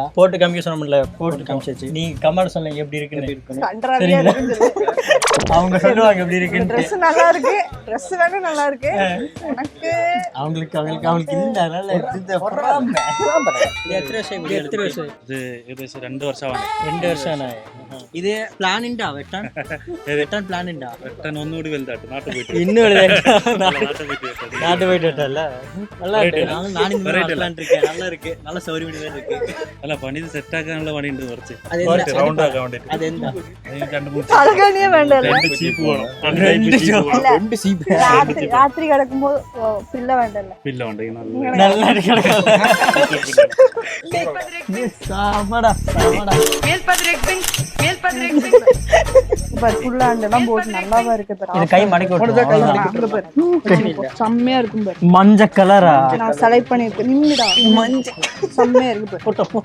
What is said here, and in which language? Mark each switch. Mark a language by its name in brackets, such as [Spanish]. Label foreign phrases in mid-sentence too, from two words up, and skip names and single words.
[Tamil] போட்டு காமிக்க சொன்னோம்ல, போட்டு காமிச்சாச்சு. நீங்க கமெண்ட் சொல்லுங்க எப்படி இருக்குன்னு. கண்டராவியா இருக்கு. அவங்க சொல்லுவாங்க எப்படி இருக்குன்னு. Dress நல்லா இருக்கு. Dress வேணும் நல்லா இருக்கு. எனக்கு அவங்களுக்கு இல்ல அதனால இது பொறாம. எத்தனை வருஷம்? இது 2 வருஷம் ആണ്. [Malayalam] 2 വർഷം ആണ്. ഇത് പ്ലാൻ ഉണ്ടോ വെട്ടാൻ? വെട്ടാൻ പ്ലാൻ ഉണ്ടോ? വെട്ടാൻ ഒന്നുകൂടി വലുതായിട്ട് നാട്ടിൽ പോയിട്ട് ഇന്ന് നാട്ടിൽ പോയിട്ട് വെട്ടല്ല. [Tamil] நல்லா இருக்கு. நான் இந்த மாதிரி பிளான் இருக்கேன். நல்லா இருக்கு. நல்ல சௌகரியமா இருக்கு. [Malayalam] അല്ല പണി സെറ്റ് ആക്കാനുള്ള പണിയുണ്ട് കുറച്ച്. റൗണ്ട് ആക്കാൻ വേണ്ടിട്ട്. അതെന്താ? അഴകാണിയേ വേണ്ടല്ലേ? 2 ചീപ്പ് വേണം. 2 ചീപ്പ്. രാത്രി കിടക്കുമ്പോൾ പില്ല വേണ്ടല്ലേ? പില്ല ഉണ്ടെങ്കിൽ [Tamil] நல்லா இருக்கு. சாமடா சாமடா. ஃபுல்லாண்டெல்லாம் போட்டு நல்லாவா இருக்கு. இது கை மடக்கி செம்மையா இருக்கும் பாரு. மஞ்சள் கலரா நான் செலக்ட் பண்ணிருக்கேன். நின்னுடா மஞ்சள் செம்மையா இருக்கு பாரு.